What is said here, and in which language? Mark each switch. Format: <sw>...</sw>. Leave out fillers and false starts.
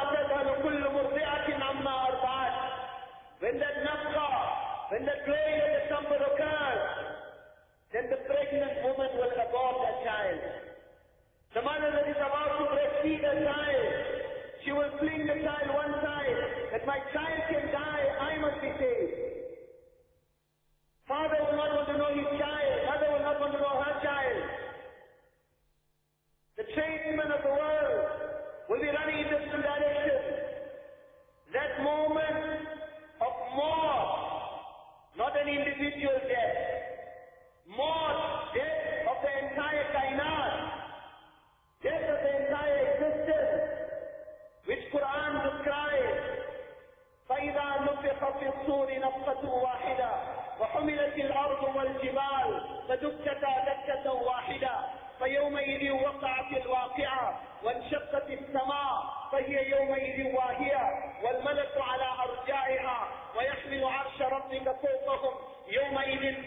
<ar>يوم ترون ما تذهل كل مرضعة عما أرضعت.</ar> <en>When that nafqa, when that blowing of the trumpet occurs, then the pregnant woman will abort her child. The mother that is about to breastfeed her child, she will fling the child one side, that my child can die, I must be saved. Father will not want to know his child, mother will not want to know her child. The tradesmen of the world will be running in different directions. That moment of mort, not an individual death, mort, death of the entire kainat, death of the entire existence, which Quran describes,</en> <ar>فَإِذَا نُفِقَ فِي الصُّورِ نَفْقَةٌ وَاحِدَةٌ وَحُمِلَتِ الْأَرْضُ وَالْجِبَالُ فَدُكَّتَا دَكَّةً وَاحِدَةً فَيَوْمَئِذٍ وَقَعَتِ الْوَاقِعَةُ وَانشَقَّتِ السَّمَاءُ فَهِيَ يَوْمَئِذٍ وَاهِيَةٌ وَالْمَلَكُ عَلَى أَرْجَائِهَا وَيَحْمِلُ عَرْشَ رَبِّكَ فَوْقَهُمْ يَوْمَئِذٍ</ar>